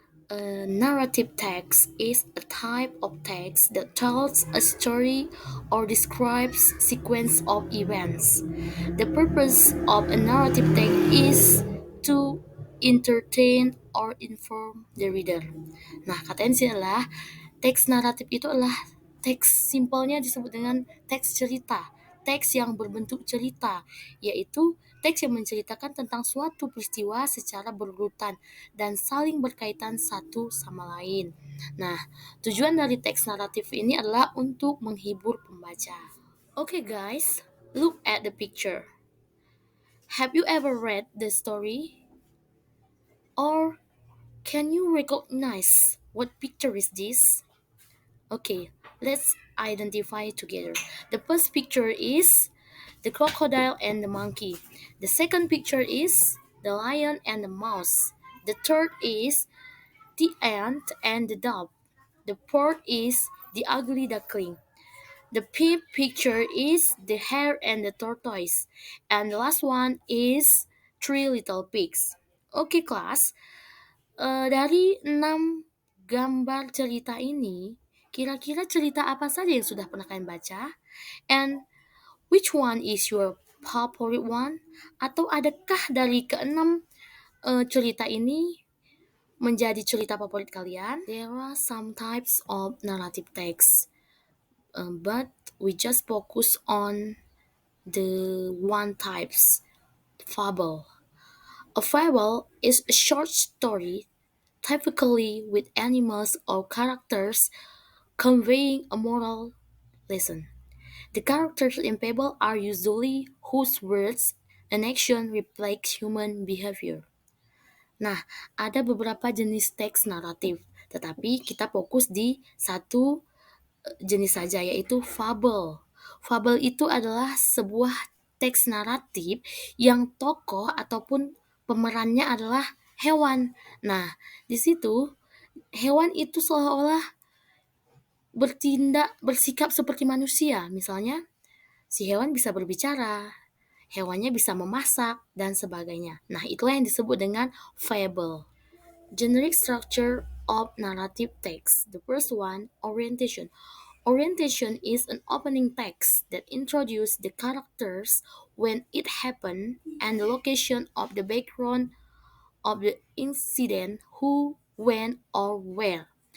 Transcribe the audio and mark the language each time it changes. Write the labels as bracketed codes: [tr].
[en] A narrative text is a type of text that tells a story or describes sequence of events. The purpose of a narrative text is to entertain or inform the reader. [id] Nah, katanya sih adalah teks naratif itu adalah teks simpelnya disebut dengan teks cerita, teks yang berbentuk cerita, yaitu teks yang menceritakan tentang suatu peristiwa secara berurutan dan saling berkaitan satu sama lain. Nah, tujuan dari teks naratif ini adalah untuk menghibur pembaca. [en] Okay guys, look at the picture. Have you ever read the story? Or can you recognize what picture is this? Okay, let's identify together. The first picture is the crocodile and the monkey. The second picture is the lion and the mouse. The third is the ant and the dove. The fourth is the ugly duckling. The fifth picture is the hare and the tortoise. And the last one is three little pigs. Okay, class. [id] Dari 6 gambar cerita ini, kira-kira cerita apa saja yang sudah pernah kalian baca? [en] And which one is your favorite one? [id] Atau adakah dari keenam cerita ini menjadi cerita favorit kalian? [en] There are some types of narrative text, but we just focus on the one types, fable. A fable is a short story, typically with animals or characters conveying a moral lesson. The characters in fable are usually whose words and action reflect human behavior. [id] Nah, ada beberapa jenis teks naratif, tetapi kita fokus di satu jenis saja, yaitu fable. Fable itu adalah sebuah teks naratif yang tokoh ataupun pemerannya adalah hewan. Nah, di situ hewan itu seolah-olah bersikap seperti manusia. Misalnya, si hewan bisa berbicara, hewannya bisa memasak, dan sebagainya. Nah, itulah yang disebut dengan fable. [en] Generic structure of narrative text. The first one, orientation. Orientation is an opening text that introduces the characters, when it happened, and the location of the background of the incident, who, when, or where.